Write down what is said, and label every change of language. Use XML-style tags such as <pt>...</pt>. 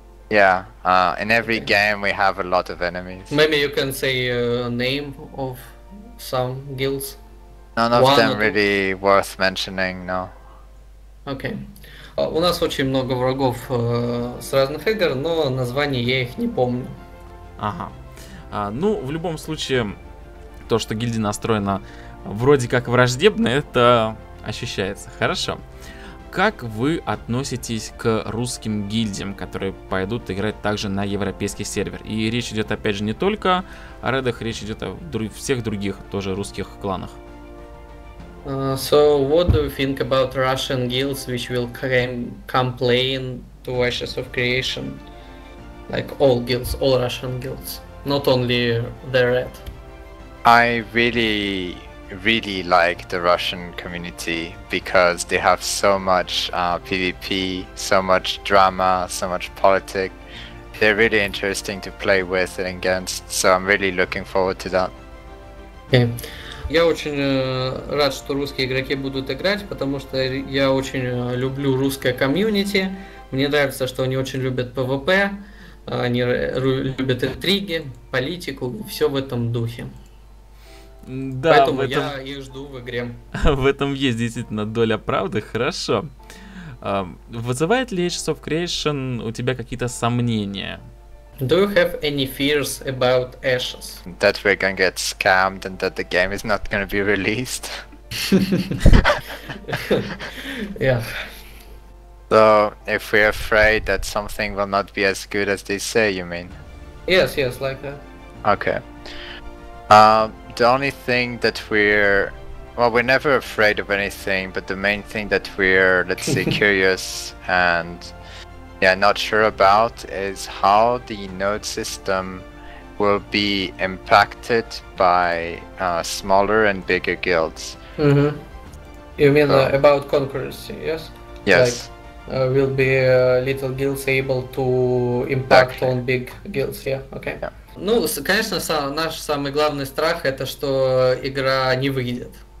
<en>Yeah, in every game we have a lot of enemies. Maybe you can say a name of some guilds. None of them really worth mentioning, no.</en> <ru>Окей. У нас очень много врагов с разных игр, но названий я их не помню. Ага. Ну, в любом случае, то, что гильдия настроена вроде как враждебно, это ощущается. Хорошо. Как вы относитесь к русским гильдиям, которые пойдут играть также на европейский сервер? И речь идет, опять же, не только о редах, речь идет о всех других тоже русских кланах.</ru> <en>So, what do you think about Russian guilds which will come playing to Ashes of Creation? Like all guilds, all Russian guilds, not only the Red. I really like the Russian community because they have so much PvP, so much drama, so much politics. They're really interesting to play with and against, so I'm really looking forward to that. Okay.</en> <ru>Я очень рад, что русские игроки будут играть, потому что я очень люблю русское комьюнити. Мне нравится, что они очень любят PvP, они любят интриги, политику, все в этом духе. Да, поэтому я их жду в игре. В этом есть действительно доля правды, хорошо. Вызывает ли Ashes of Creation у тебя какие-то сомнения?</ru> <en>Do you have any fears about Ashes? That we're gonna get scammed and that the game is not gonna be released. Yeah. So, if we're afraid that something will not be as good as they say, you mean? Yes, like that. Okay. The only thing that we're never afraid of anything, but the main thing that we're, let's say, curious and not sure about is how the node system will be impacted by smaller and bigger guilds. Mm-hmm. You mean about concurrency, yes? Yes. Like, will be little guilds able to impact on big guilds, yeah, okay. Yeah.</en> <ru>Ну, конечно, наш самый главный страх это, что игра не выйдет.</ru>